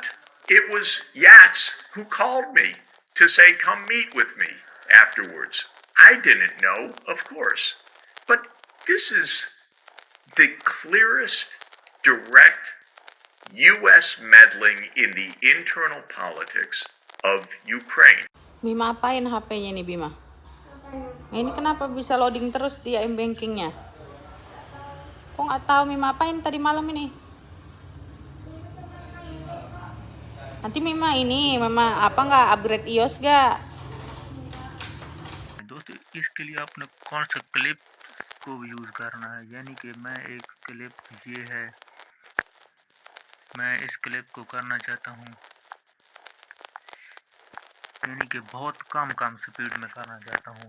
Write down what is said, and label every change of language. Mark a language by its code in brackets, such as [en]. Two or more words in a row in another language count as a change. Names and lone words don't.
[en] It was Yats who called me to say, come meet with me afterwards. I didn't know, of course. But this is the clearest direct U.S. meddling in the internal politics of Ukraine. [id] Bima apain HP-nya ini Bima? Ini kenapa bisa loading terus dia m-bankingnya? Kok nggak tahu Mima apain tadi malam ini? Nanti Mima apa nggak upgrade iOS gak? [hi] दोस्तों इसके लिए आपने कौन सा क्लिप को यूज़ करना है, यानी कि मैं एक क्लिप ये है, मैं इस क्लिप को करना चाहता हूँ, यानी कि बहुत कम स्पीड में करना चाहता हूँ।